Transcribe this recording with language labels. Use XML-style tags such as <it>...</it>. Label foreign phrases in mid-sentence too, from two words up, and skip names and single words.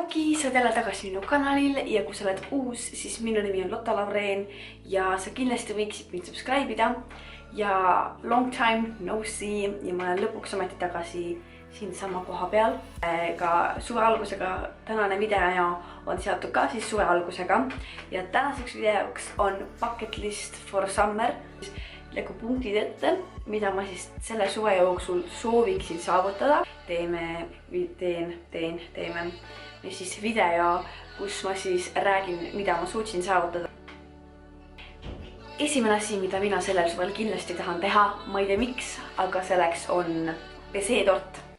<et>Tšauki, sa oled jälle tagasi minu kanalil ja kui sa oled uus, siis minu nimi on Lotta Lavreen ja sa kindlasti võiksid mind subscribe ida. Ja</et> <en>long time no see</en> <et>ja ma olen lõpuks ometi tagasi siin sama koha peal. Ka suve algusega tänane video on seotud ka siis suve algusega ja tänaseks videoks on</et> <en>bucket list for summer.</en> <et>Nagu punktid ette, mida ma siis selle suve jooksul sooviksin saavutada. Teeme siis video, kus ma siis räägin, mida ma suutsin saavutada. Esimene asi, mida mina sellel suvel kindlasti tahan teha, ma ei tea miks, aga selleks on peseetort.</et>